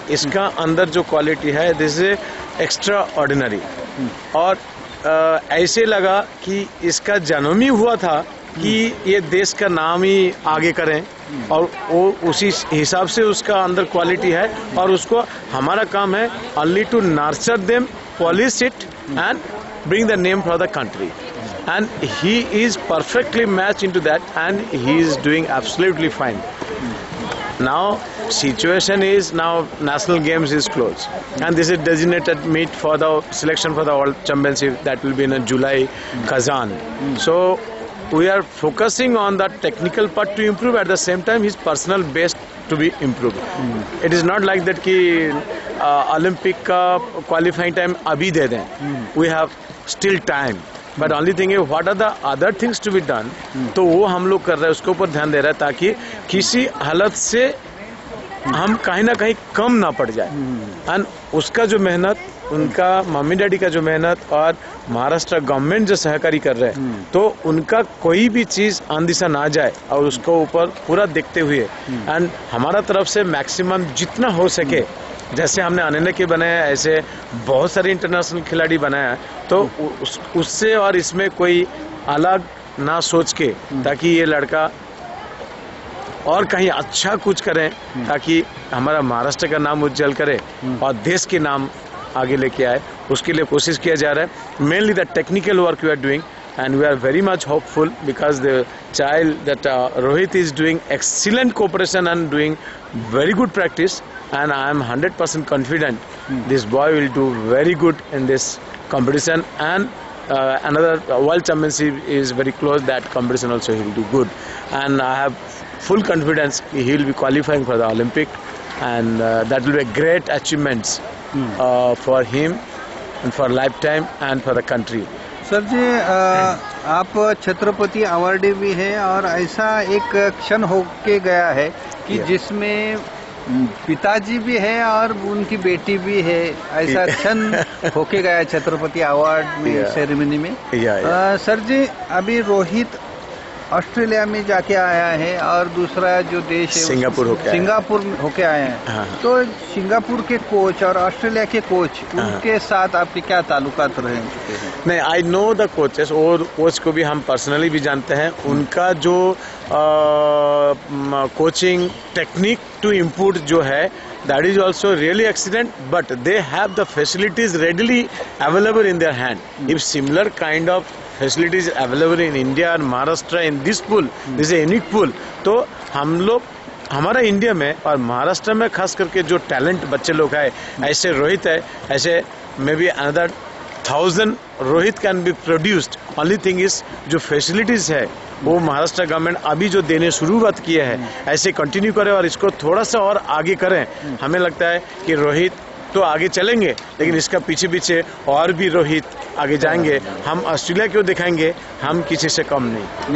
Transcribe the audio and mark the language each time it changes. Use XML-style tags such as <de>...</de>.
<hi>इसका अंदर जो क्वालिटी है</hi> <en>This is extraordinary.</en> <hi>और ऐसे लगा कि इसका जन्म ही हुआ था कि ये देश का नाम ही आगे करें, और वो उसी हिसाब से उसका अंदर क्वालिटी है. और उसको हमारा काम है</hi> <en>Only to nurture them, polish it and bring the name for the country. And he is perfectly matched into that, and he is doing absolutely fine. Now situation is, now national games is closed, and this is designated meet for the selection for the world championship that will be in July, Kazan. So we are focusing on the technical part to improve, at the same time his personal best to be improved. It is not like that</en> <hi>कि Olympic का qualifying time अभी दे दें.</hi> <en>We have still time, but only thing is what are the other things to be done.</en> <hi>तो वो हम लोग कर रहे हैं, उसके ऊपर ध्यान दे रहे हैं ताकि किसी हालत से हम कहीं ना कहीं कम ना पड़ जाए. एंड उसका जो मेहनत, उनका मम्मी डैडी का जो मेहनत और महाराष्ट्र गवर्नमेंट जो सहकारी कर रहे हैं, तो उनका कोई भी चीज अनदिशा ना जाए और उसको ऊपर पूरा देखते हुए एंड हमारा तरफ से मैक्सिमम जितना हो सके, जैसे हमने अनन्या के बनाया ऐसे बहुत सारे इंटरनेशनल खिलाड़ी बनाया, तो उससे और इसमें कोई अलग ना सोच के, ताकि ये लड़का और कहीं अच्छा कुछ करें, ताकि हमारा महाराष्ट्र का नाम उज्जवल करे और देश के नाम आगे लेके आए, उसके लिए कोशिश किया जा रहा है.</hi> <en>Mainly the technical work we are doing, and we are very much hopeful because the child that Rohit is doing excellent cooperation and doing very good practice, and I am 100% confident this boy will do very good in this competition. And another world championship is very close, that competition also he will do good, and I have full confidence he will be qualifying for the Olympic, and that will be a great achievements for him and for lifetime and for the country.</en> <hi>Sir जी, आप Chhatrapati awardee भी है और ऐसा एक क्षण हो के गया है कि</hi> <en>Yeah.</en> <hi>जिसमें पिताजी भी है और उनकी बेटी भी है, ऐसा क्षण होके गया छत्रपति अवार्ड में</hi> <en>Yeah.</en> <hi>सेरेमनी में।</hi> <en>Yeah.</en> <hi>सर जी, अभी रोहित ऑस्ट्रेलिया में जाके आया है और दूसरा जो देश है सिंगापुर होके आया है। सिंगापुर होके आए हैं। हाँ। तो सिंगापुर के कोच और ऑस्ट्रेलिया के कोच, हाँ। उनके साथ आपके क्या ताल्लुकात रहे चुके हैं? नहीं,</hi> <en>I know the coaches,</en> <hi>और कोच को भी हम पर्सनली भी जानते हैं। उनका जो कोचिंग टेक्निक टू इनपुट जो है,</hi> <en>that is also really excellent, but they have the facilities readily available in their hand. If similar kind of facilities available in India and Maharashtra in this pool, this is a unique pool,</en> <hi>तो हम लोग हमारा India में और महाराष्ट्र में खास करके जो टैलेंट बच्चे लोग हैं, ऐसे रोहित है, ऐसे</hi> <en>May be another 1000 Rohit can be produced. Only thing is</en> <hi>जो फैसिलिटीज है वो महाराष्ट्र गवर्नमेंट अभी जो देने शुरुआत किए हैं, ऐसे कंटिन्यू करें और इसको थोड़ा सा और आगे करें। हमें लगता है कि रोहित तो आगे चलेंगे, लेकिन इसका पीछे पीछे और भी रोहित आगे जाएंगे। हम ऑस्ट्रेलिया क्यों दिखाएंगे, हम किसी से कम नहीं।</hi>